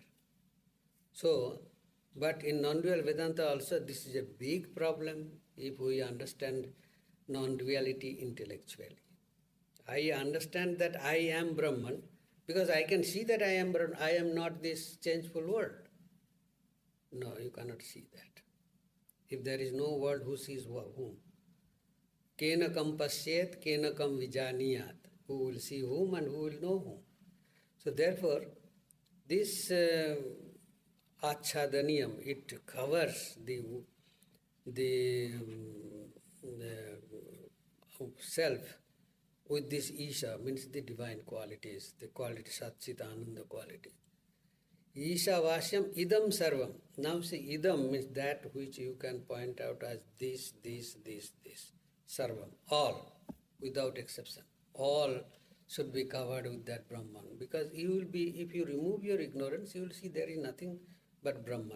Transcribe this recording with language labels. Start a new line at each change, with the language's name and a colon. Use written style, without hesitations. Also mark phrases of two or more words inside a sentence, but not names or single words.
English: So, but in non-dual Vedanta also this is a big problem if we understand non-duality intellectually. I understand that I am Brahman because I can see that I am Brahman. I am not this changeful world. No, you cannot see that. If there is no world, who sees whom?
Sanskrit: Kena kam pasyet, kena kam vijaniyat.
English: Who will see whom and who will know whom? So therefore, this achhadaniyam, it covers the self with this Isha, means the divine qualities, the quality Satchitananda quality.
Sanskrit: Isha Vashyam idam sarvam.
English: Now see, idam means that which you can point out as this. Sarvam, all, without exception. All should be covered with that Brahman. Because you will be, if you remove your ignorance, you will see there is nothing but Brahman.